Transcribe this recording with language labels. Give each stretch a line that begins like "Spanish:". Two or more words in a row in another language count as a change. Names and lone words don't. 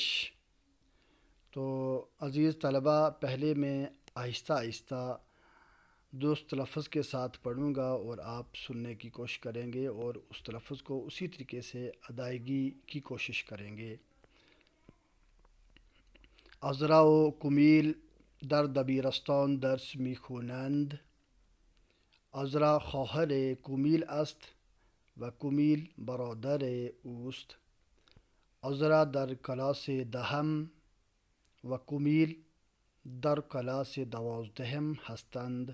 Urdu: تو عزیز طلبہ، پہلے میں آہستہ آہستہ درست تلفظ کے ساتھ پڑھوں گا اور آپ سننے کی کوشش کریں گے اور اس تلفظ کو اسی طریقے سے ادائیگی کی کوشش کریں گے۔
Persian: عذرا و کمیل در دبیرستان درس میخوانند. عذرا خواهر کمیل است و کمیل برادر اوست. عذرا در کلاس دهم و کمیل در کلاس 12 هستند.